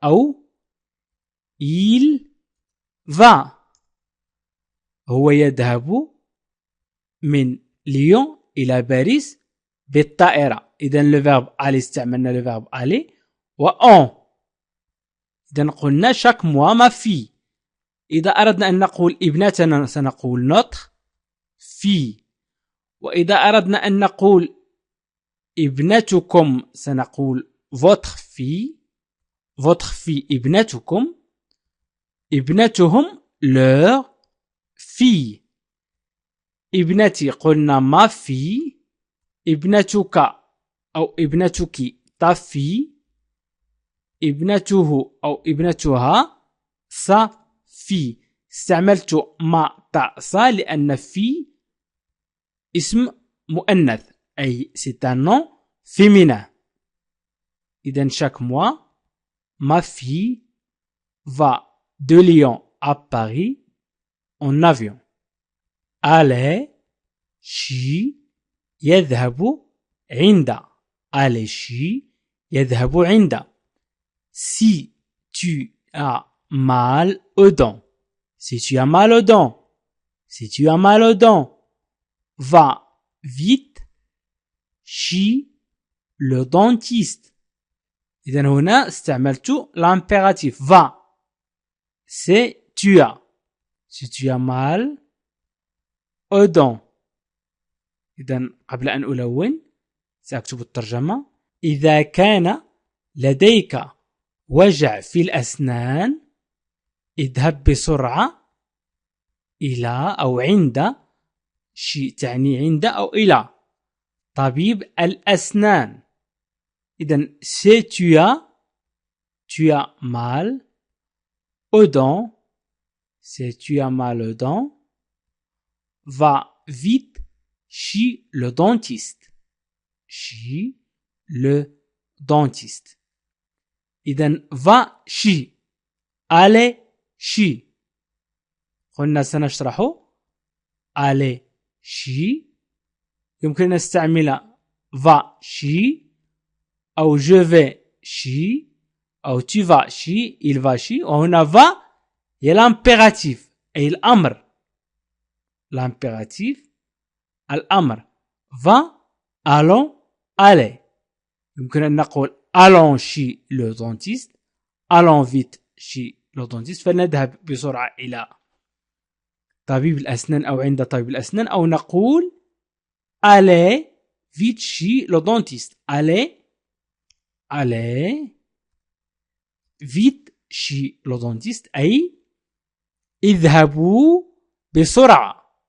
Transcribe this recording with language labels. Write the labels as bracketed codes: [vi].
[ar] أو [fr] il va [ar] هو يذهب من ليون إلى باريس بالطائرة. [fr] إذن le verbe aller [ar] استعملنا [fr] le verbe aller و on. إذن قلنا chaque mois ma fille. [ar] إذا أردنا أن نقول ابنتنا سنقول [fr] notre fille. [ar] وإذا أردنا أن نقول ابنتكم سنقول [fr] votre fille. votre fille [ar] ابنتكم. ابنتهم [fr] leur fille. [ar] ابنتي قلنا ما في. ابنتك أو ابنتك [fr] ta fille. [ar] ابنته أو ابنتها [fr] sa fille. [ar] استعملت ما تا sa لأن في اسم مؤنث أي [fr] c'est un nom féminin. إذن chaque mois ma fille va de Lyon à Paris en avion. [ar] aller شي يذهب عند. aller شي يذهب عند. [fr] si tu as mal aux dents. si tu as mal aux dents. si tu as mal aux dents. va vite chez le dentiste. [ar] إذن هنا استعملت l'impératif va. [fr] c'est tu as. si tu as mal aux dents. [ar] إذن قبل أن ألون سأكتب الترجمة. إذا كان لديك وجع في الأسنان اذهب بسرعة إلى أو عند شيء تعني عند أو إلى طبيب الأسنان. [fr] إذن si tu as mal aux dents. si tu as mal aux dents. va vite chez le dentiste. chez le dentiste. إذن va chez. aller chez. [ar] قلنا سنشرحه. [fr] aller chez [ar] يمكن أن نستعمل [fr] va chez أو je vais chez أو tu vas chez il va chez. [ar] وهنا va هي l'impératif أي الأمر. [fr] l'impératif الأمر. va allons aller. [ar] يمكن أن نقول [fr] allons chez le dentiste. allons vite chez le dentiste. [ar] فلنذهب بسرعة إلى طبيب الأسنان أو عند طبيب الأسنان. أو نقول [fr] allez vite chez le dentiste. allez vite chez le dentiste [ar] أي اذهبوا بسرعة.